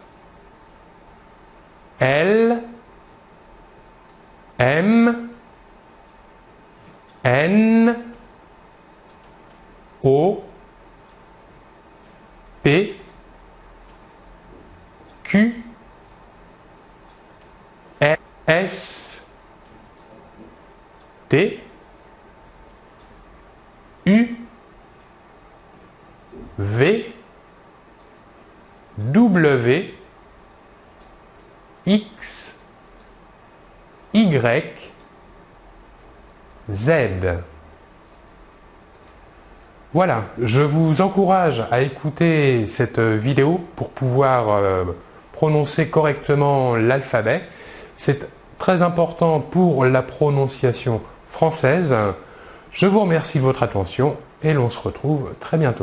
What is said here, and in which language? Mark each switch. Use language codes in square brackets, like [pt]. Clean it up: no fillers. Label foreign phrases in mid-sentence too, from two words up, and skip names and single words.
[fr] L, M, N, O, P, Q, S, T, U, V, W, X, Y, Z. Voilà, je vous encourage à écouter cette vidéo pour pouvoir prononcer correctement l'alphabet. C'est très important pour la prononciation française. Je vous remercie de votre attention et l'on se retrouve très bientôt.